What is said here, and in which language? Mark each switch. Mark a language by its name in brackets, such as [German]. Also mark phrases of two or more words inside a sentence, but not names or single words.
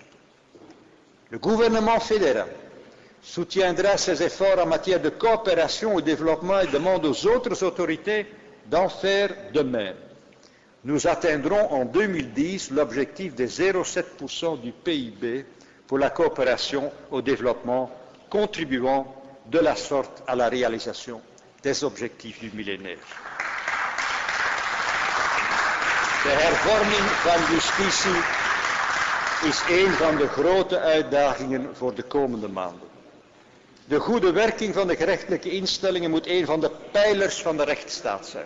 [French] Le gouvernement fédéral soutiendra ses efforts en matière de coopération au développement et demande aux autres autorités d'en faire de même. Nous atteindrons en 2010 l'objectif de 0,7% du PIB pour la coopération au développement, contribuant de la sorte à la réalisation des objectifs du millénaire. [Dutch] De hervorming van justitie is een van de grote uitdagingen voor de komende maanden. De goede werking van de gerechtelijke instellingen moet een van de pijlers van de rechtsstaat zijn.